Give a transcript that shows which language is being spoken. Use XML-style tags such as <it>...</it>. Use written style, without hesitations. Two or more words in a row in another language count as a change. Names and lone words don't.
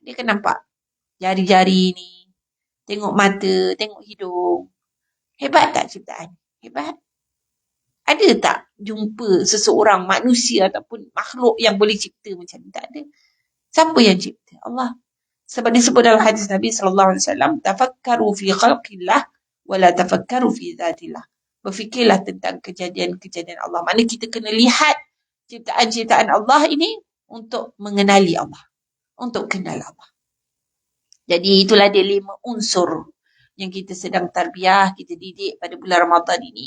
<ms>Dia kan nampak jari-jari ni. Tengok mata, tengok hidung. Hebat tak ciptaan? Hebat. Ada tak jumpa seseorang manusia ataupun makhluk yang boleh cipta macam ni? Tak ada. Siapa yang cipta? Allah. Sebab disebut dalam hadis Nabi SAW,</ms> <ar>تفكروا في خلق الله ولا تفكروا في ذات الله.</ar> <ms>Berfikirlah tentang kejadian-kejadian Allah. Mana kita kena lihat ciptaan-ciptaan Allah ini untuk mengenali Allah. Untuk kenal Allah. Jadi itulah dia 5 unsur yang kita sedang tarbiyah, kita didik pada bulan Ramadan ini.</ms>